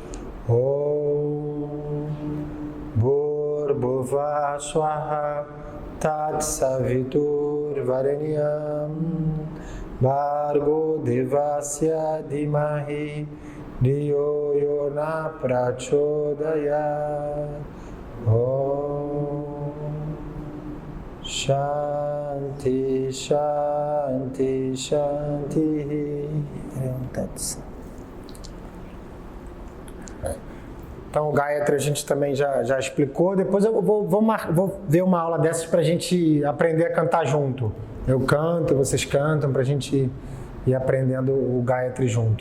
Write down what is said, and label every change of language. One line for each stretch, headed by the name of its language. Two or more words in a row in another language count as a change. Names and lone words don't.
Sanskrit: ॐ भूर्भुवः स्वाहा तत् सवितुर् वरेण्यं भर्गो देवस्य धीमहि धियो योना प्रचोदयात् ॐ शान्ति, शान्ति, शान्ति.
Portuguese: Então, o Gayatri a gente também já explicou. Depois eu vou ver uma aula dessas para a gente aprender a cantar junto. Eu canto, vocês cantam, para a gente ir aprendendo o Gayatri junto.